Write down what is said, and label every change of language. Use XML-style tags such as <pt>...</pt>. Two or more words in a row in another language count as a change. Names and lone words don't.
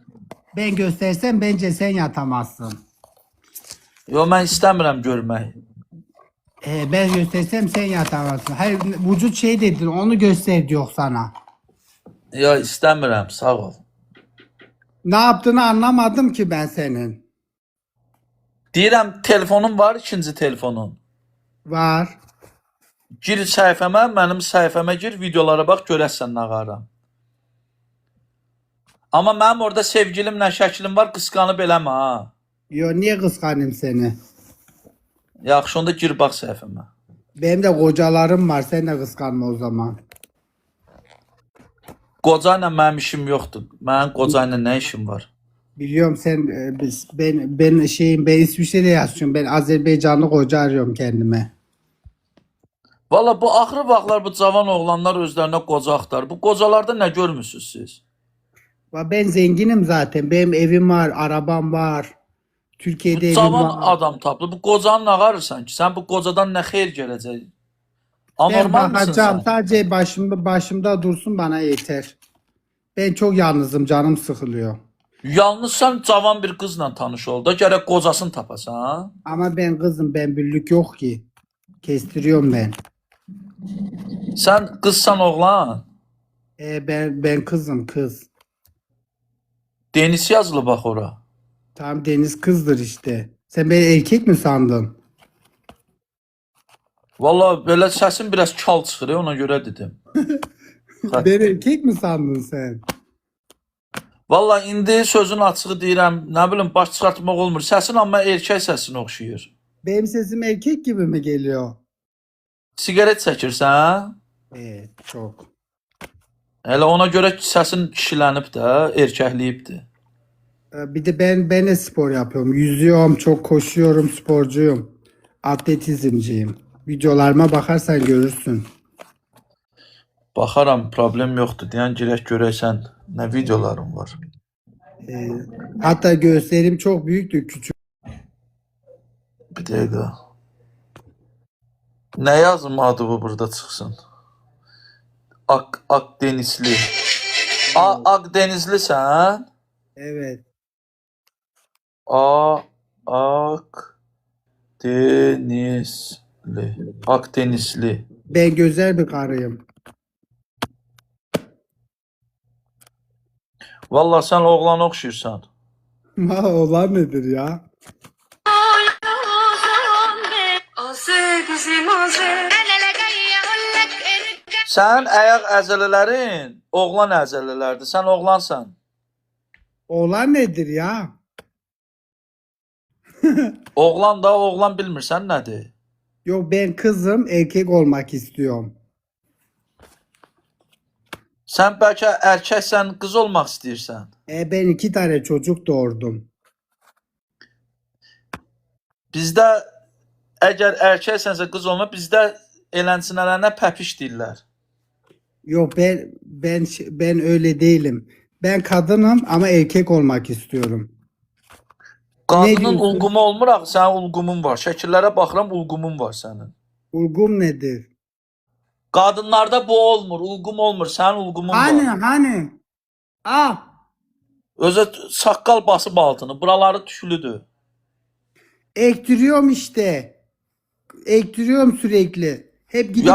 <tr>Ben göstersem bence sen yatamazsın.</tr> <az>Yo, mən istəmirəm görmək.</az> <tr>Ben göstersem sen yatamazsın. Hayır vücut şey dedin onu göster diyor sana.</tr> <az>Yo, istəmirəm, sağ ol.</az> <tr>Ne yaptığını anlamadım ki ben senin.</tr> <az>Deyirəm, telefonun var, ikinci telefonun.</az> <tr>Var.</tr> <az>Gir səhifəmə, mənim səhifəmə gir, videolara bax, görəsən nə qaram. Amma mənim orada sevgilimlə şəklim var, qısqanıb eləmə ha.</az> <tr>Yo niye kıskanayım seni?</tr> <az>Yaxşı, onda gir bax səhifəmə.</az> <tr>Benim de kocalarım var sen de kıskanma o zaman.</tr> <az>Qoca ilə mənim işim yoxdur. Mənim qoca ilə nə işim var?</az> <tr>Biliyorum sen ben İsviçre'de yaşıyorum. Ben Azerbaycanlı koca arıyorum kendime.</tr> <az>Valla bu axırı vaxtlar bu cavan oğlanlar özlərinə qoca axtar. Bu qocalarda nə görmüsünüz siz?</az> <tr>Ben zenginim zaten. Benim evim var, arabam var. Türkiye'de evim</tr> <az>Cavan</az> <tr>var.</tr> <az>adam tapdı. Bu qocanı nə qarırsan ki? Sən bu qocadan nə xeyir gələcək?</az> <tr>Ben Anormal mısın bakacağım.</tr> <az>sən?</az> <tr>Sadece başımda dursun bana yeter. Ben çok yalnızım. Canım sıkılıyor.</tr> <az>Yalnız sən cavan bir qızla tanış ol da gərək qocasını tapasan. Ha?</az> <tr>Ama ben kızım. Ben büllük yok ki. Kestiriyorum ben.</tr> <az>Sən qızsan oğlan.</az> <tr>Ben kızım kız.</tr> <az>Deniz yazılı bax ora.</az> <tr>Tamam Deniz kızdır işte. Sen beni erkek mi sandın?</tr> <az>Valla belə səsin biraz kal çıxır, ona görə dedim.</az> <tr>Ben erkek mi sandın sen?</tr> <az>Valla indi sözün açığı deyirəm, nə bilim baş çıxartmaq olmur. Səsin amma erkək səsinə oxşayır.</az> <tr>Benim sesim erkek gibi mi geliyor?</tr> <az>Sigaret çəkirsən? Hə?</az> <tr>Evet çok.</tr> <az>Elə ona görə səsin kişilənib də, erkəkliyibdir.</az> <tr>Bir de ben de spor yapıyorum. Yüzüyorum, çok koşuyorum, sporcuyum. Atletizmciyim. Videolarıma bakarsan görürsün.</tr> <az>Baxaram, problem yoxdur. Deyən girək görəksən nə videolarım var.</az> <tr>Hatta göğüslerim çok büyüktü, küçük.</tr> <az>Bir dəqiqə. Nə yazım adı bu burada çıxsın? Akdenizli. Akdenizlisən?</az> <tr>Evet.</tr> <az>Akdenizli.</az> <tr>Ben güzel bir karıyım.</tr> <az>Valla sən oğlan oxşayırsan.</az> <tr>Olan nedir ya?</tr> <az>Sən ayaq əzələlərin oğlan əzələlərdir. Sən oğlansan.</az> <tr>Olan nedir ya?</tr> <az>Oğlan da oğlan bilmirsən nədir?</az> <tr>Yok ben kızım, erkek olmak istiyorum.</tr> <az>Sən bəlkə erkəksən, qız olmaq istəyirsən.</az> <tr>Ben 2 tane çocuk doğurdum.</tr> <az>Bizdə əgər erkəksənsə qız olma, bizdə elənçilərinə pəpiş deyirlər.</az> <tr>Yok ben öyle değilim. Ben kadınım ama erkek olmak istiyorum.</tr> <az>Qadının</az> <tr>diyorsun?</tr> <az>ulqumu olmur axı, sənin ulqumun var. Şəkillərə baxıram, ulqumun var sənin.</az> <tr>Ulgum nedir?</tr> <az>Qadınlarda bu olmur, ulqum olmur, sənin ulqumun</az> <tr>Hani</tr> <az>var.</az> <tr>hani? Ah,</tr> <az>Özə saqqal basıb altını, buraları tüklüdür.</az> <tr>ektiriyorum işte. Ektiriyorum sürekli. Hep gidip</tr>